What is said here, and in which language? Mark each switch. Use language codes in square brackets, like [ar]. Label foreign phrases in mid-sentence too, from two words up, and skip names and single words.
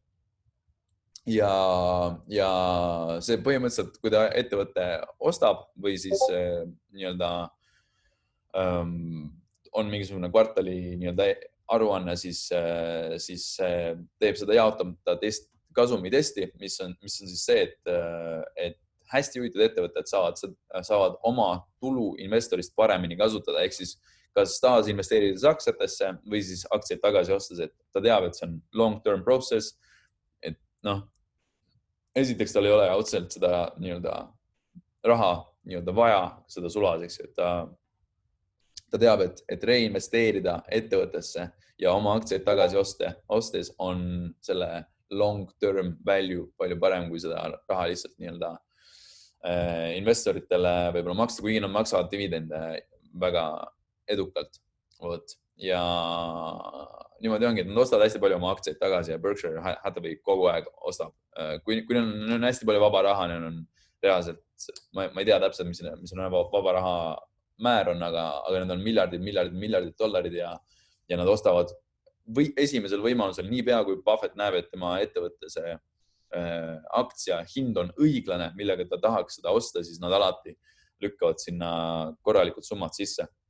[et] Ja see põhimõtteliselt, kui ta ettevõtte ostab või siis nii-öelda on mingisugune kvartali nii-öelda aruanne, siis teeb seda jaotamata kasumi testi, mis on siis see, et hästi juhitud ettevõtted saavad oma tulu investorist paremini kasutada, ehk siis kas taas investeerides aktsiatesse või siis aktsiaid tagasi ostes, et ta teab, et see on [en] long-term process, [et] et noh, esiteks tal ei ole otseselt seda nii-öelda raha nii-öelda vaja, seda sulas, eks ju, et ta teab, et reinvesteerida ettevõttesse ja oma aktsiaid tagasi ostes on selle [en] long-term value [et] palju parem, kui seda raha lihtsalt nii-öelda investoritele võib-olla maksta, kuigi nad maksavad dividende väga edukalt. Ja niimoodi ongi, et nad ostavad hästi palju oma aktsiaid tagasi ja Berkshire Hathaway kogu aeg ostab. Kui neil on hästi palju vaba raha, neil on reaalselt, ma ei tea täpselt, mis on vaba raha määr on, aga need on miljardid dollarid ja nad ostavad esimesel võimalusel nii pea, kui Buffett näeb, et tema ettevõtte see aktsia hind on õiglane, millega ta tahaks seda osta, siis nad alati lükkavad sinna korralikud summad sisse.